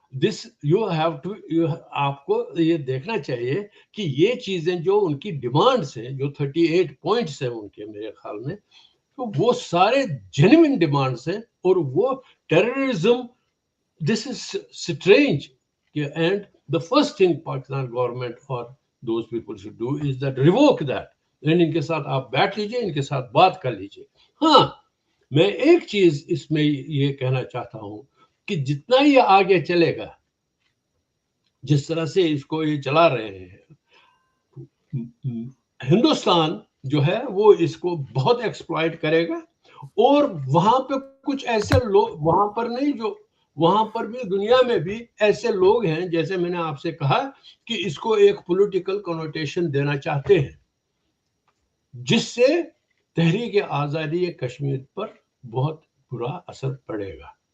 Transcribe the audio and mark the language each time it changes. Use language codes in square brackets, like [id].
[en] this you have to, [ur] آپ کو یہ دیکھنا چاہیے کہ یہ چیزیں جو ان کی ڈیمانڈس ہیں, جو 38 پوائنٹس ہیں ان کے میرے خیال میں, تو وہ سارے جینوئن ڈیمانڈس ہیں. اور وہ [en] Terrorism, this is strange. And the first thing Pakistan government or those people should do is that revoke that. [ur] ان کے ساتھ آپ بیٹھ لیجئے, ان کے ساتھ بات کر لیجئے. ہاں میں ایک چیز اس میں یہ کہنا چاہتا ہوں کہ جتنا یہ آگے چلے گا, جس طرح سے اس کو یہ چلا رہے ہیں, ہندوستان جو ہے وہ اس کو بہت ایکسپلائٹ کرے گا, اور وہاں پہ کچھ ایسے لوگ, وہاں پر نہیں, جو وہاں پر بھی دنیا میں بھی ایسے لوگ ہیں, جیسے میں نے آپ سے کہا کہ اس کو ایک پولیٹیکل کنوٹیشن دینا چاہتے ہیں, جس سے تحریک آزادی کشمیر پر بہت برا اثر پڑے گا.